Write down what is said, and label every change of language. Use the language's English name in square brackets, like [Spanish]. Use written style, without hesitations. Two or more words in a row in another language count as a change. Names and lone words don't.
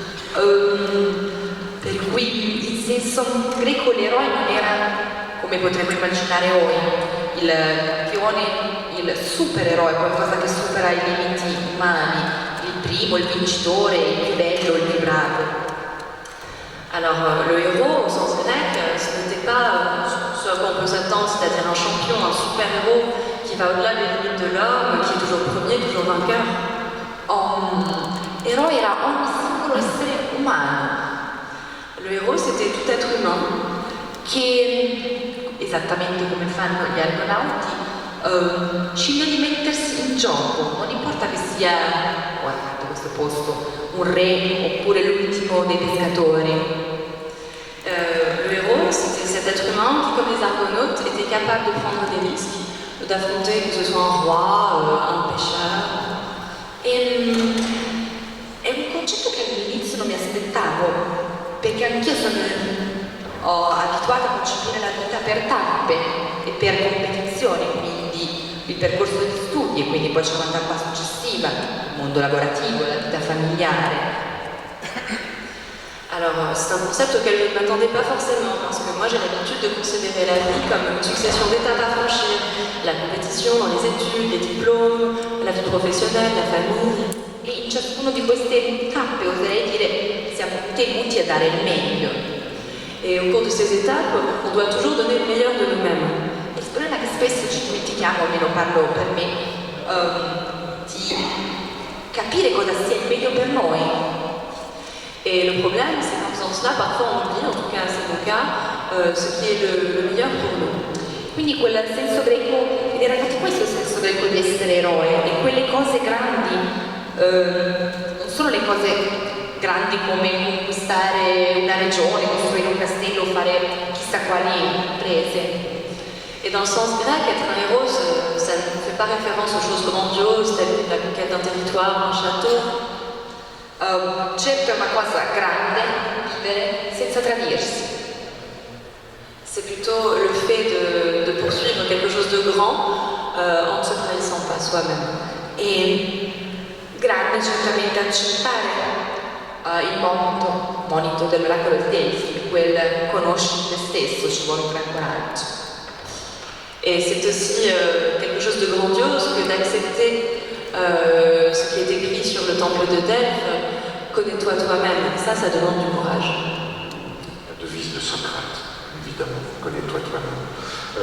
[Italian] Per cui in senso greco l'eroe non era, come potremmo immaginare ora, il campione, il supereroe, qualcosa che supera i limiti umani, il primo, il vincitore, il più bello, il più bravo. [French] Alors le héros au sens grec, ce n'était pas ce à quoi on peut s'attendre, c'est-à-dire un champion, un super-héros qui va au-delà des limites de l'homme, qui est toujours premier, toujours vainqueur. [Italian] Eroe era ogni singolo essere umano. [French] Le héros c'était tout être humain. [Italian] Che, esattamente come fanno gli argonauti, sceglie di mettersi in gioco, non importa che sia, guardate questo posto, un re oppure l'ultimo dei pescatori. [French] Le héros, c'était cet être humain qui, comme les argonautes, était capable de prendre des risques, d'affronter que ce soit un roi, un pêcheur. [Italian] È un concetto che all'inizio non mi aspettavo, perché anch'io sono abituata a concepire la vita per tappe e per competizioni, quindi il percorso di studi e quindi poi c'è una tappa successiva, il mondo lavorativo, la vita familiare. [French] Alors c'est un concept auquel je ne m'attendais pas forcément parce que moi j'ai l'habitude de considérer la vie comme une succession d'étapes à franchir, la compétition dans les études, les diplômes, la vie professionnelle, la famille. [Italian] E in ciascuno di queste tappe oserei dire siamo tenuti a dare il meglio. [French] Et au cours de ces étapes, on doit toujours donner le meilleur de nous-mêmes. [Italian] Il problema è che spesso ci dimentichiamo, almeno parlo per me, di capire cosa sia il meglio per noi. [French] Et le problème, c'est qu'en faisant cela, parfois on oublie, en tout cas c'est mon cas, ce qui est le meilleur pour nous. [Italian] Quindi quel senso greco, ed era proprio questo il senso greco di essere eroe, e quelle cose grandi non sono le cose grandi come conquistare una regione, costruire un castello, fare chissà quali imprese. [French] Et dans le sens grec, être un héros, ça ne fait pas référence aux choses grandioses, telles que la conquête d'un territoire, un château. [Italian] Certo è una cosa grande vivere senza tradirsi. [French] C'est plutôt le fait de poursuivre quelque chose de grand en ne se trahissant pas soi-même. [Italian] E grande certamente accettare il monito dell'oracolo di Delfi, quel conosci te stesso, ci vuole un gran coraggio. [French] Et c'est aussi quelque chose de grandiose que d'accepter ce qui est écrit sur le temple de Delphes, connais-toi toi-même. Ça demande du courage. La devise de Socrate, évidemment, connais-toi toi-même.